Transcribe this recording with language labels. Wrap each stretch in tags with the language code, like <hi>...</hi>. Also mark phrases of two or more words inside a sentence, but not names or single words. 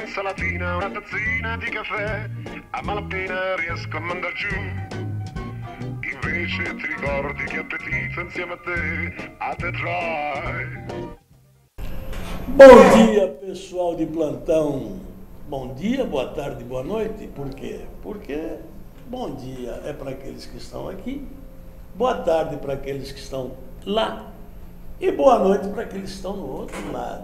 <it>mattina una tazzina di caffè, a malapena riesco a mandar giù. Invece ti ricordi che appetito insieme a te try.</it> <pt>Bom dia, pessoal de plantão. Bom dia, boa tarde, boa noite. Por quê? Porque bom dia é para aqueles que estão aqui, boa tarde para aqueles que estão lá e boa noite para aqueles que estão no outro lado.</pt>